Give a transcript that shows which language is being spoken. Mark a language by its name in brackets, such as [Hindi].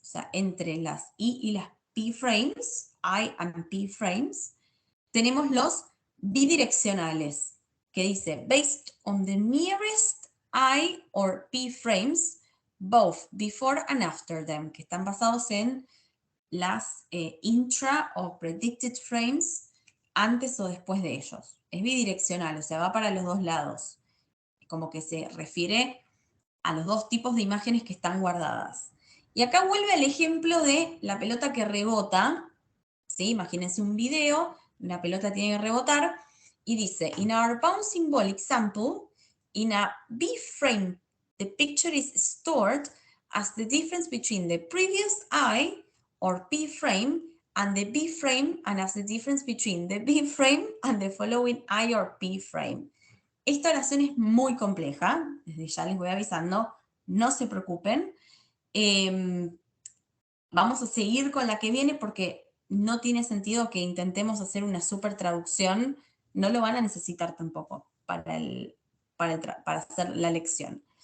[Spanish] O sea, entre las I y las P frames, [English] I and P frames, [Spanish] tenemos los bidireccionales, que dice [English] based on the nearest I or P frames both before and after them, [Spanish] que están basados en las intra o predicted frames antes o después de ellos. Es bidireccional, o sea, va para los dos lados. Como que se refiere a los dos tipos de imágenes que están guardadas. Y acá vuelve el ejemplo de la pelota que rebota, ¿sí? Imagínense un video, una pelota tiene que rebotar, y dice, [English] in our bouncing ball example, in a B-frame, the picture is stored as the difference between the previous I, or P-frame, and the B-frame, and as the difference between the B-frame and the following I or P-frame. [Spanish] Esta oración es muy compleja, desde ya les voy avisando, no se preocupen. Vamos a seguir con la que viene porque no tiene sentido que intentemos hacer una super traducción, no lo van a necesitar tampoco para hacer la lección.